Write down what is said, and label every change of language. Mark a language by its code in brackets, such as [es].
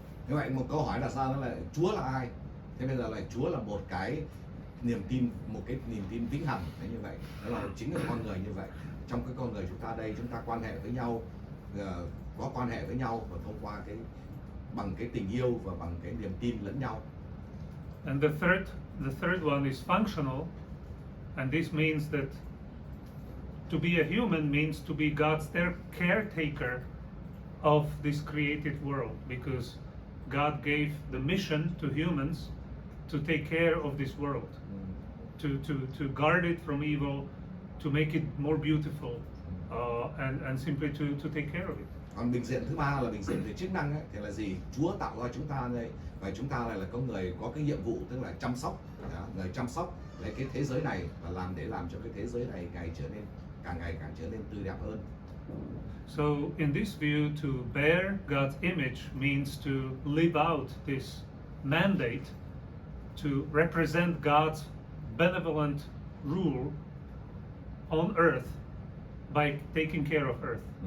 [vi] Như vậy một câu hỏi đặt ra đó là Chúa là ai? Thế bây giờ là Chúa là một cái niềm tin vĩnh hằng, đấy như vậy. Đó là chính là con người như vậy. Trong cái con người chúng ta đây, chúng ta quan hệ với nhau, có quan hệ với nhau và thông qua bằng cái tình yêu và bằng cái niềm tin lẫn nhau. [en] And the third one is functional, and this means that to be a human means to be God's caretaker of this created world, because God gave the mission to humans to take care of this world, to guard it from evil, to make it more beautiful, and simply to take care of it. [vi] Còn bình diện thứ ba là bình diện về chức năng ấy, thì là gì? Chúa tạo ra chúng ta đây, và chúng ta là có người có cái nhiệm vụ, tức là chăm sóc, người chăm sóc lấy cái thế giới này và để làm cho cái thế giới này càng ngày càng trở nên tươi đẹp hơn. [en] So in this view, to bear God's image means to live out this mandate to represent God's benevolent rule on earth by taking care of earth.